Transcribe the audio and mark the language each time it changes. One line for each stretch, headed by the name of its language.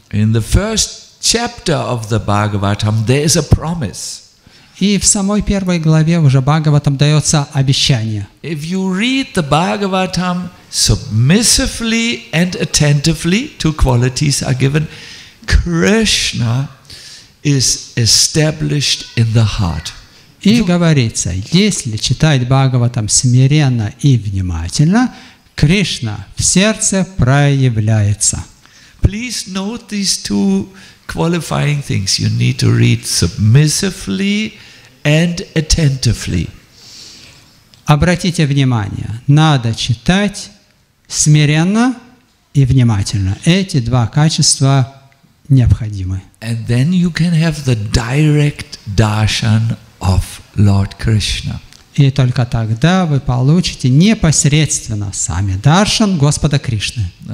English: In the first chapter of the Bhagavatam, there is a promise.
Russian: И в самой первой главе уже Бхагаватам дается обещание.
English: If you read the Bhagavatam submissively and attentively, two qualities are given. Krishna is established in the heart.
Russian: И говорится, если читать Бхагаватам смиренно и внимательно, Кришна в сердце проявляется.
English: Please note these two qualifying things. You need to read submissively and attentively.
Russian: Обратите внимание, надо читать смиренно и внимательно. Эти два качества необходимы.
English: And then you can have the direct darshan of Lord Krishna.
Russian: И только тогда вы получите непосредственно сами даршан Господа Кришны.